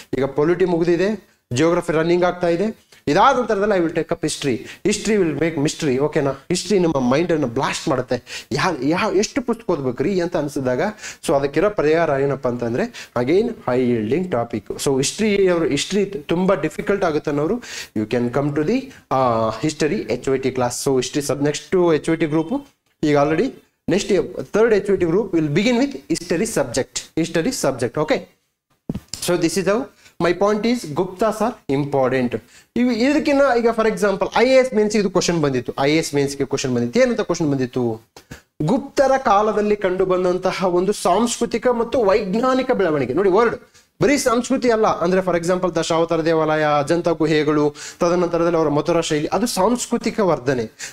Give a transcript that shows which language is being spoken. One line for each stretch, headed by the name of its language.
Kannada: ಈಗ ಪೊಲಿಟಿ ಮುಗಿದಿದೆ, geography running ಆಗ್ತಾ ಇದೆ. ಇದಾದ ನಂತರದಲ್ಲಿ
English: I will take up history will make mystery.
Kannada: ಓಕೆನಾ, ಹಿಸ್ಟ್ರಿ ನಮ್ಮ ಮೈಂಡ್ ಅನ್ನು ಬ್ಲಾಸ್ಟ್ ಮಾಡುತ್ತೆ. ಎಷ್ಟು ಪುಸ್ತಕ ಓದ್ಬೇಕ್ರಿ ಅಂತ ಅನ್ಸಿದಾಗ, ಸೊ ಅದಕ್ಕಿರೋ ಪರಿಹಾರ ಏನಪ್ಪಾ ಅಂತಂದ್ರೆ again high ಯೀಲ್ಡಿಂಗ್ topic.
English: so history
Kannada: ತುಂಬಾ ಡಿಫಿಕಲ್ಟ್ ಆಗುತ್ತೆ ಅನ್ನೋರು
English: You can come to the history HYT class. So history next HYT group ಈಗ already next 3rd HYT group will begin with history subject. Okay, so this is how my point is Guptas are important.
Kannada: ಇದಕ್ಕಿನ್ನ ಈಗ for example IAS mains ಇದು question ಬಂದಿತ್ತು. IAS ಮೇನ್ಸ್ಗೆ question ಬಂದಿತ್ತು. ಏನಂತ question ಬಂದಿತ್ತು? ಗುಪ್ತರ ಕಾಲದಲ್ಲಿ ಕಂಡು ಬಂದಂತಹ ಒಂದು ಸಾಂಸ್ಕೃತಿಕ ಮತ್ತು ವೈಜ್ಞಾನಿಕ ಬೆಳವಣಿಗೆ. ನೋಡಿ ವರ್ಡ್ ಬರೀ ಸಂಸ್ಕೃತಿ ಅಲ್ಲ, ಅಂದ್ರೆ ಫಾರ್ ಎಕ್ಸಾಂಪಲ್ ದಶಾವತಾರ ದೇವಾಲಯ, ಅಜಂತ ಗುಹೆಗಳು, ತದನಂತರದಲ್ಲಿ ಅವರ ಮಥುರಾ ಶೈಲಿ, ಅದು ಸಾಂಸ್ಕೃತಿಕ ವರ್ಧನೆ.